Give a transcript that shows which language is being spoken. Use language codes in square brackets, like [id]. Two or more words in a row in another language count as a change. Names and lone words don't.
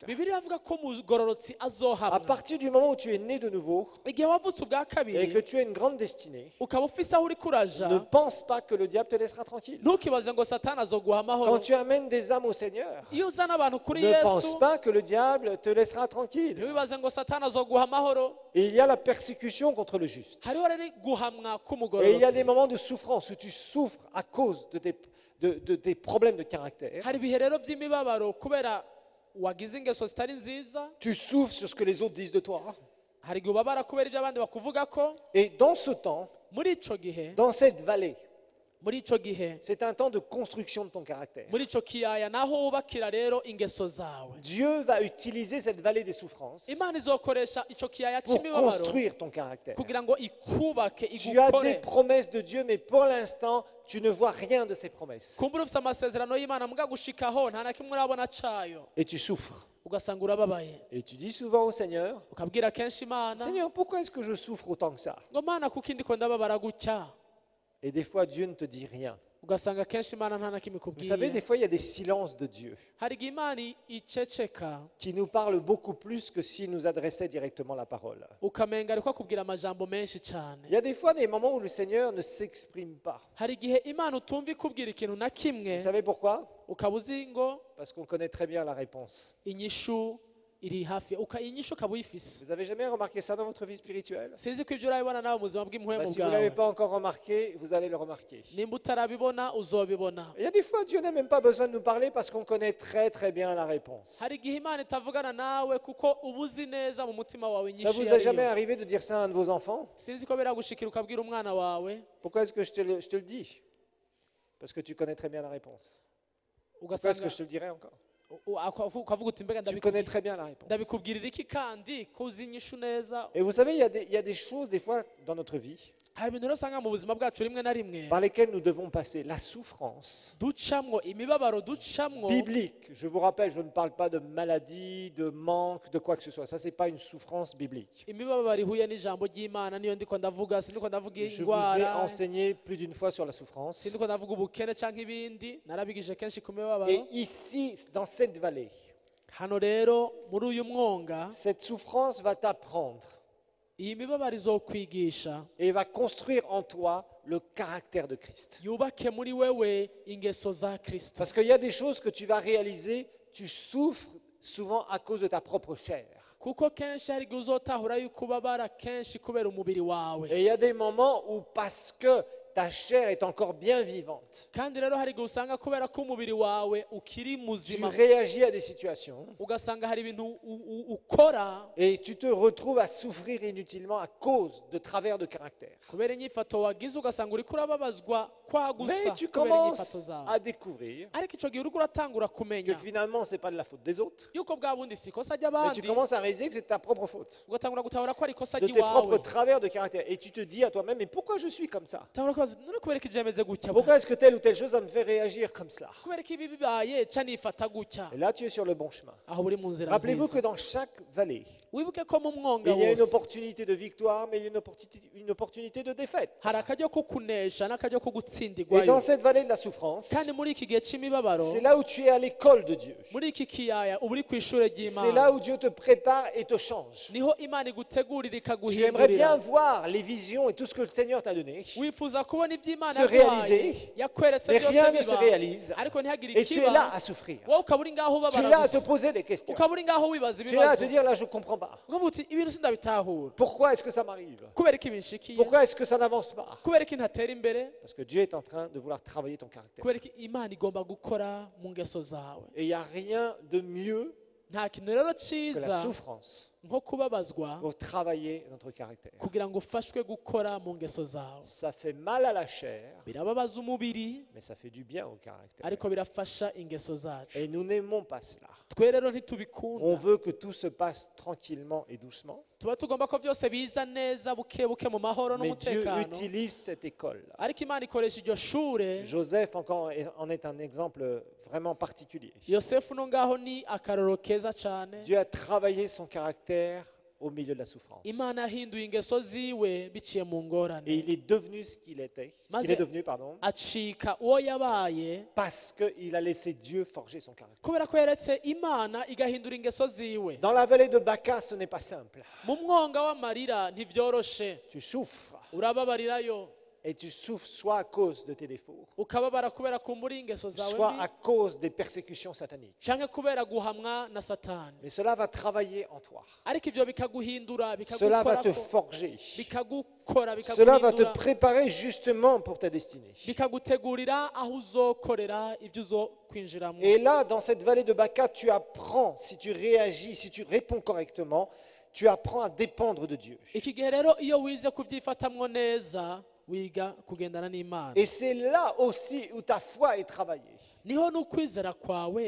[rn] bibiliya avuga ko umugororotsi À azohamwa [fr] partir du moment où tu es né de nouveau [rn] igihe wavutse ubwa [fr] et que [rn] kabiri [fr] tu as une grande destinée, [rn] ukaba ufise aho uri kuraja [fr] ne pense pas que le diable te laissera tranquille. [rn] ntukibaze ngo satani azoguha amahoro [fr] Quand tu amènes des âmes au Seigneur, [rn] iyo uzana abantu kuri ne yesu [fr] pense pas que le diable te laissera tranquille. [rn] ntiwibaze ngo satani azoguha amahoro [fr] Et il y a la persécution contre le juste. [rn] hariho rero guhamwa [fr] Et il y a des [rn] k'umugororotsi [fr] moments de souffrance où tu souffres à cause de tes problèmes de caractère. [rn] hari ibihe rero by'imibabaro kubera wagize ingeso zitari nziza [fr] Tu souffres sur ce que les autres disent de toi. [rn] hari igihe ubabara kubera ibyo abandi bakuvuga ko [fr] Et dans ce temps, [rn] muri ico gihe [fr] dans cette vallée, [rn] muri ico gihe [fr] c'est un temps de construction de ton caractère. [rn] muri ico kiyaya naho wubakira rero ingeso zawe [fr] Dieu va utiliser cette vallée des souffrances [rn] imana izokoresha ico kiyaya pour c'imibabaro [fr] construire ton caractère. [rn] kugira ngo ikubake [fr] Tu as des [rn] igukore [fr] promesses de Dieu, mais pour l'instant, tu ne vois rien de ces promesses. [rn] kumbura ufise amasezerano y'imana mbwa gushikaho nta na kimwe urabona cayo [fr] Et tu souffres. [rn] ugasanga urababaye [fr] Et tu dis souvent au Seigneur, [rn] ukabwira kenshi imana [fr] Seigneur, pourquoi est-ce que je souffre autant que ça? [rn] ngo mana kuko indiko ndababara gutya [fr] Et des fois, Dieu ne te dit rien. [rn] ugasanga kenshi imana nta na kimwe [fr] Vous savez, des [rn] ikubwiye [fr] fois, il y a des silences de Dieu [rn] hari igihe imana iceceka [fr] qui nous parlent beaucoup plus que s'il nous adressait directement la parole. [rn] ukamenga ariko akubwira amajambo menshi cyane [fr] Il y a des fois des moments où le Seigneur ne s'exprime pas. [rn] hari igihe imana utumva ikubwira ikintu na kimwe [fr] Vous savez pourquoi? [rn] ukaba uzi ngo [fr] Parce qu'on connaît très bien la réponse. [rn] inyishu iri hafi inyishu ukaba uyifise [fr] Vous avez jamais remarqué ça dans votre vie spirituelle? [rn] sinzi ko ibyo urabibona nawe mu buzima bw'impuhemu [fr] Si vous ne l'avez [rn] bwawe [fr] pas encore remarqué, vous allez le remarquer. [rn] nimba utarabibona uzobibona [fr] Il y a des fois, Dieu n'a même pas besoin de nous parler parce qu'on connaît très très bien la réponse. [rn] hari igihe imana itavugana nawe kuko uba uzi neza mu mutima wawe Ça inyishu vous iyo [fr] est jamais [rn] ariyo [fr] arrivé de dire ça à un de vos enfants? [rn] sinzi ko biragushikira ukabwira umwana wawe [fr] Pourquoi est-ce que je te le dis? Parce que tu connais très bien la réponse. Pourquoi est-ce [rn] ugasanga [fr] que je te le dirais encore? [rn] ukavuga uti mbega [fr] Tu connais très bien la réponse. [rn] ndabikubwirira iki kandi ko uzi inyishu neza [fr] Et vous savez, il y a des choses, des fois, dans notre vie, [rn] hari ibintu rero usanga mu buzima bwacu rimwe na rimwe [fr] par lesquelles nous devons passer. La souffrance [rn] ducamwo imibabaro ducamwo [fr] biblique. Je vous rappelle, je ne parle pas de maladie, de manque, de quoi que ce soit. Ça, c'est pas une souffrance biblique. [rn] imibabaro ihuye n'ijambo ry'imana niyo ndiko ndavuga sindiko ndavuga [fr] Je vous ai [rn] indwara [fr] enseigné plus d'une fois sur la souffrance. [rn] sindiko ndavuga ubukene cyangwa ibindi narabigije kenshi ku mibabaro [fr] Et ici, dans cette vallée, [rn] hano rero muri uyu mwonga [fr] cette souffrance va t'apprendre [rn] iyi mibabaro izokwigisha [fr] et va construire en toi le caractère de Christ. [rn] yubake muri wewe ingeso za kristo [fr] Parce qu'il y a des choses que tu vas réaliser, tu souffres souvent à cause de ta propre chair. [rn] kuko kenshi hari igihe uzotahura yuko ubabara kenshi kubera umubiri wawe [fr] Et il y a des moments où, parce que ta chair est encore bien vivante, [rn] kandi rero hari igihe usanga kubera ko umubiri wawe ukiri tu muzima [fr] réagis à des situations [rn] ugasanga hari ibintu ukora [fr] et tu te retrouves à souffrir inutilement à cause de travers de caractère. [rn] kubera inyifato wagize ugasanga uriko urababazwa kwa gusa [fr] Mais tu [rn] kubera inyifato [fr] commences [rn] zawe [fr] à découvrir [rn] ariko icyo gihe uriko uratangura que kumenya [fr] finalement, ce n'est pas de la faute des autres, [rn] yuko bwa bundi si ikosa [fr] mais tu [rn] ry'abandi [fr] commences à réaliser que c'est ta propre faute, [rn] ugatangura gutahura ko ari ikosa [fr] de tes propres [rn] ry'iwawe [fr] travers de caractère. Et tu te dis à toi-même, mais pourquoi je suis comme ça? [rn] utahura ko none kubera ko ibyo bimeze gutya [fr] Pourquoi est-ce que telle ou telle chose, ça me fait réagir comme cela? [rn] kubera ko ibi bibaye ca nifata gutya [fr] Et là, tu es sur le bon chemin. [rn] aho uri mu nzira [fr] Rappelez-vous que [rn] nziza [fr] dans chaque vallée, [rn] wibuke ko mu mwonga [fr] il y a une [rn] wose [fr] opportunité de victoire, mais il y a une opportunité de défaite. [rn] hari akaryo ko kunesha n'akaryo ko Et gutsindirwayo [fr] dans cette vallée de la souffrance, [rn] kandi muri iki gihe c'imibabaro [fr] c'est là où tu es à l'école de Dieu. [rn] muri iki kiyaya uba uri ku ishure [fr] C'est là [rn] ry'imana [fr] où Dieu te prépare et te change. [rn] niho imana igutegurira [fr] Tu aimerais bien [rn] ikaguhindurira [fr] voir les visions et tout ce que le Seigneur t'a donné. [rn] wifuza kubona ibyo Imana se yaguhaye [fr] réaliser, [rn] yakweretse mais byose [fr] rien ne se [rn] biba [fr] réalise. [rn] ariko ntihagire [fr] Et tu es là [rn] ikiba [fr] à souffrir. [rn] wowe ukaba uri ngaho [fr] Tu es [rn] ubabara [fr] là à te [rn] gusa [fr] poser des questions. [rn] ukaba uri ngaho wibaza [fr] Tu es là à te [rn] ibibazo [fr] dire, là, je ne comprends pas. [rn] ukavuga uti ibintu sindabitahura [fr] Pourquoi est-ce que ça m'arrive? [rn] kubera ko ibinshikiye [fr] Pourquoi est-ce que ça n'avance pas? [rn] kubera ko ntatera imbere [fr] Parce que Dieu est en train de vouloir travailler ton caractère. [rn] kubera ko Imana igomba gukora mu ngeso zawe [fr] Et il n'y a rien de mieux [rn] nta kintu rero [fr] que la [rn] cyiza [fr] souffrance [rn] nko kubabazwa [fr] pour travailler notre caractère. [rn] kugira ngo ufashwe gukora mu ngeso zawe [fr] Ça fait mal à la chair, [rn] birababaza umubiri [fr] mais ça fait du bien au caractère. [rn] ariko birafasha ingeso zacu [fr] Et nous n'aimons pas cela. [rn] twe rero On ntitubikunda [fr] veut que tout se passe tranquillement et doucement. [rn] tuba tugomba ko byose biza neza buke buke mu mahoro [fr] Mais Dieu [rn] n'umutekano [fr] utilise cette école. [rn] ariko Imana ikoresha iryo shure [fr] Joseph encore en est un exemple vraiment particulier. [rn] yosefu no ngaho ni akarorero keza cyane [fr] Dieu a travaillé son caractère au milieu de la souffrance. [rn] Imana yahinduye ingeso ziwe biciye mu Et ngorane [fr] il est devenu ce qu'il était, ce qu'il est devenu, pardon, [rn] acika uwo yabaye [fr] parce qu'il a laissé Dieu forger son caractère. [rn] kubera ko yeretse Imana igahindura ingeso ziwe [fr] Dans la vallée de Baca, ce n'est pas simple. [rn] mu mwonga w'amarira ntibyoroshe [fr] Tu souffres. [rn] urababarirayo [fr] Et tu souffres soit à cause de tes défauts, [rn] ukababara kubera kumbura ingeso zawe [fr] soit à [rn] mbi [fr] cause des persécutions sataniques. [rn] canke kubera guhamwa na satani [fr] Mais cela va travailler en toi. [rn] ariko ivyo bikaguhindura [fr] Cela va te [rn] bikagukorako [fr] forger. [rn] bikagukora [fr] Cela va te [rn] bikaguhindura [fr] préparer justement pour ta destinée. [rn] bikagutegurira aho uzokorera ibyo uzokwinjiramo [fr] Et là, dans cette vallée de Baca, tu apprends, si tu réagis, si tu réponds correctement, tu apprends à dépendre de Dieu. [rn] iki gihe rero iyo wize kubyifatamwo neza wiga kugendana n'Imana [fr] Et c'est là aussi où ta foi est travaillée. [rn] niho n'ukwizera kwawe